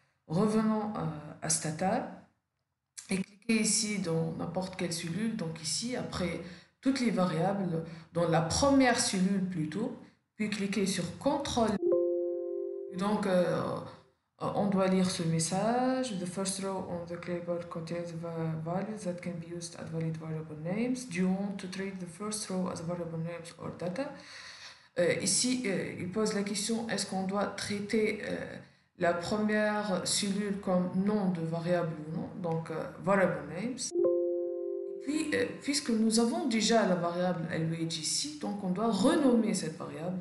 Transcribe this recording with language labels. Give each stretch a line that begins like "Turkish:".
French: Revenons à Stata et cliquez ici dans n'importe quelle cellule, donc ici, après toutes les variables, dans la première cellule plutôt, puis cliquez sur CTRL. Donc, euh, On doit lire ce message.
English: The first row on the clipboard contains values that can be used as valid variable names. Do you want to treat the first row as variable names or data?
French: Ici, il pose la question, est-ce qu'on doit traiter la première cellule comme nom de variable ou non, donc
English: variable names.
French: Puis, puisque nous avons déjà la variable LWH ici, donc on doit renommer cette variable.